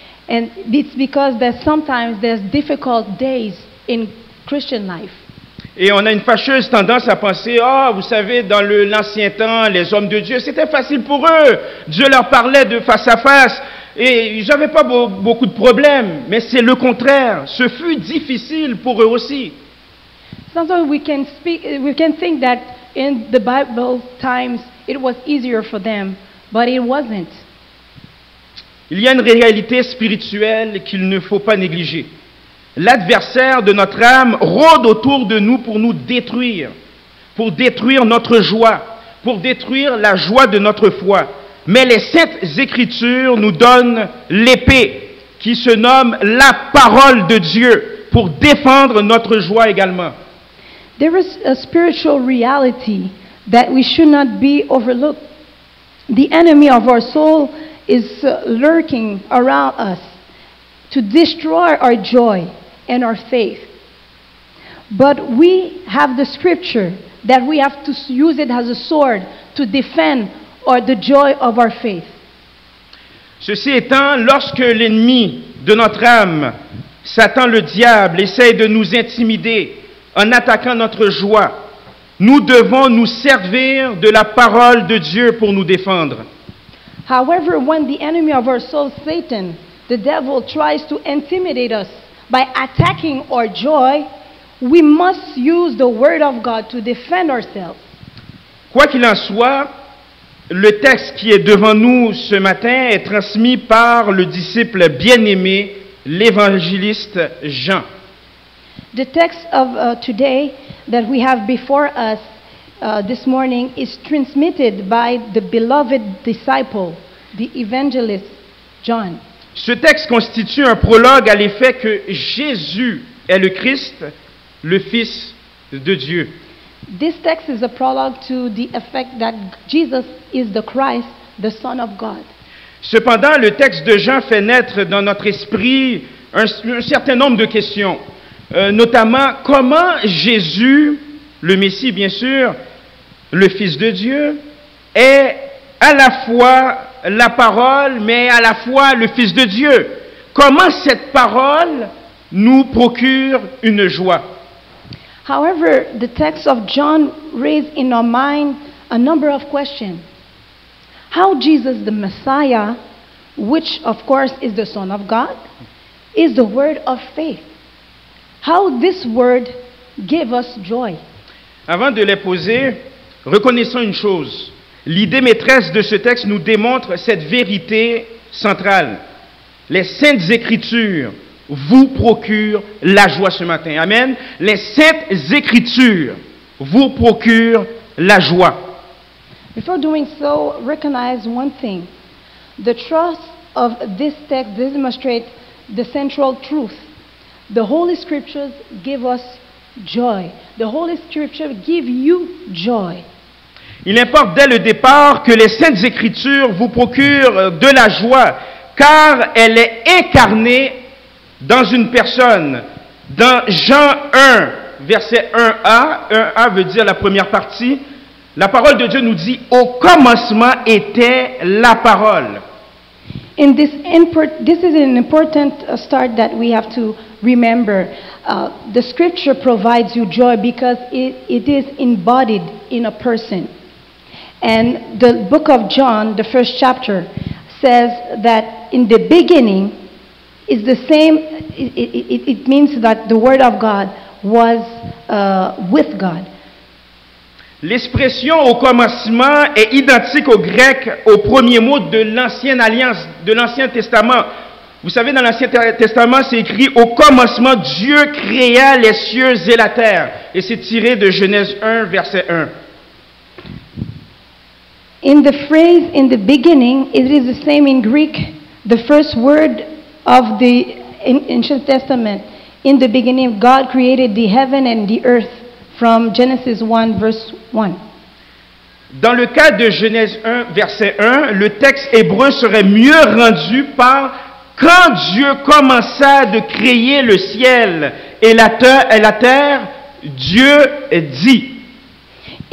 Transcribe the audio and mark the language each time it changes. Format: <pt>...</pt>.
<en>And it's because that sometimes there's difficult days in Christian life.</en> <fr>Et on a une fâcheuse tendance à penser, ah, vous savez, dans l'ancien temps, les hommes de Dieu, c'était facile pour eux. Dieu leur parlait de face à face et ils n'avaient pas beaucoup de problèmes. Mais c'est le contraire. Ce fut difficile pour eux aussi.</fr> <en>Sometimes we can think that in the Bible times it was easier for them, but it wasn't.</en> <fr>Il y a une réalité spirituelle qu'il ne faut pas négliger. L'adversaire de notre âme rôde autour de nous pour nous détruire, pour détruire notre joie, pour détruire la joie de notre foi. Mais les Saintes Écritures nous donnent l'épée qui se nomme la parole de Dieu pour défendre notre joie également.</fr> <en>There is a spiritual reality that we should not be overlooked. The enemy of our soul is lurking around us to destroy our joy and our faith. But we have the scripture that we have to use it as a sword to defend the joy of our faith.</en> <fr>Ceci étant, lorsque l'ennemi de notre âme, Satan le diable, essaye de nous intimider en attaquant notre joie, nous devons nous servir de la parole de Dieu pour nous défendre.</fr> <en>However, when the enemy of our soul, Satan, the devil, tries to intimidate us by attacking our joy, we must use the word of God to defend ourselves.</en> <fr>Quoi qu'il en soit, le texte qui est devant nous ce matin est transmis par le disciple bien-aimé, l'évangéliste Jean.</fr> <en>The text of today that we have before us this morning is transmitted by the beloved disciple, the evangelist John.</en> <fr>Ce texte constitue un prologue à l'effet que Jésus est le Christ, le Fils de Dieu.</fr> <en>This text is a prologue to the effect that Jesus is the Christ, the Son of God.</en> <fr>Cependant, le texte de Jean fait naître dans notre esprit un certain nombre de questions, notamment comment Jésus, le Messie bien sûr, le Fils de Dieu, est à la fois la parole, mais à la fois le Fils de Dieu. Comment cette parole nous procure une joie?</fr> <en>However, the text of John raised in our mind a number of questions. How Jesus, the Messiah, which of course is the Son of God, is the word of faith. How this word gave us joy.</en> <fr>Avant de les poser, reconnaissons une chose. L'idée maîtresse de ce texte nous démontre cette vérité centrale. Les Saintes Écritures vous procurent la joie ce matin. Amen. Les Saintes Écritures vous procurent la joie.</fr> <en>Before doing so, recognize one thing. The trust of this text demonstrates the central truth. The Holy Scriptures give us joy. The Holy Scripture give you joy.</en> <fr>Il importe dès le départ que les Saintes Écritures vous procurent de la joie, car elle est incarnée dans une personne. Dans Jean 1, verset 1a, 1a veut dire la première partie, la parole de Dieu nous dit « Au commencement était la parole ».</fr> <en>This is an important start that we have to remember. The Scripture provides you joy because it is embodied in a person. And the book of John, the first chapter, says that in the beginning is the same, it means that the Word of God was with God.</en> <fr>L'expression au commencement est identique au grec au premier mot de l'Ancienne Alliance, de l'Ancien Testament. Vous savez, dans l'Ancien Testament, c'est écrit « Au commencement, Dieu créa les cieux et la terre ». Et c'est tiré de Genèse 1, verset 1.</fr> <en>In the phrase "in the beginning," it is the same in Greek, the first word of the Ancient Testament. In the beginning, God created the heaven and the earth, from Genesis 1, verse 1.</en> <fr>Dans le cas de Genèse 1, verset 1, le texte hébreu serait mieux rendu par « Quand Dieu commença de créer le ciel et la terre, Dieu dit ».</fr>